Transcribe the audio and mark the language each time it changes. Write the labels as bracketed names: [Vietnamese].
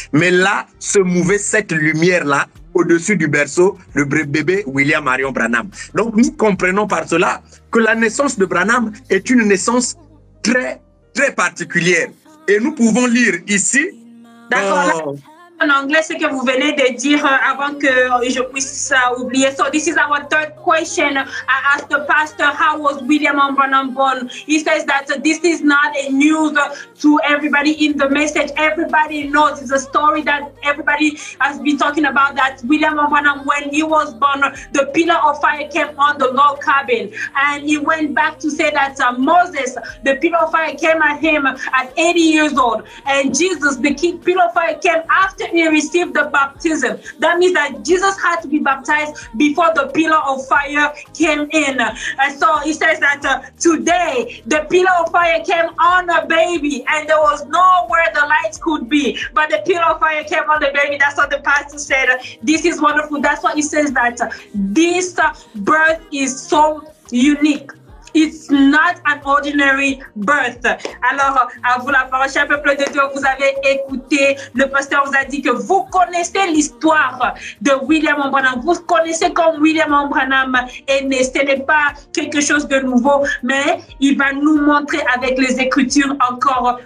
[French] Mais là, se mouvait cette lumière-là au-dessus du berceau, le bébé William Marion Branham. Donc nous comprenons par cela que la naissance de Branham est une naissance très, très particulière. Et nous pouvons lire ici... D'accord. En anglais, ce que vous venez de dire avant que je puisse oublier. [English] So this is our third question. I asked the pastor, how was William Branham born? He says that this is not a news to everybody in the message. Everybody knows. It's a story that everybody has been talking about, that William Branham, when he was born, the pillar of fire came on the log cabin. And he went back to say that Moses, the pillar of fire came at him at 80 years old. And Jesus, the pillar of fire, came after he received the baptism. That means that Jesus had to be baptized before the pillar of fire came in. And so he says that today the pillar of fire came on a baby, and there was nowhere the lights could be, but the pillar of fire came on the baby. That's what the pastor said. This is wonderful. That's why he says that this birth is so unique. It's not an ordinary birth. [French] Alors, à vous la parole, cher peuple de Dieu, vous avez écouté, le pasteur vous a dit que vous connaissez l'histoire de William Branham. Vous connaissez comme William Branham est né. Ce n'est pas quelque chose de nouveau, mais il va nous montrer avec les Écritures encore.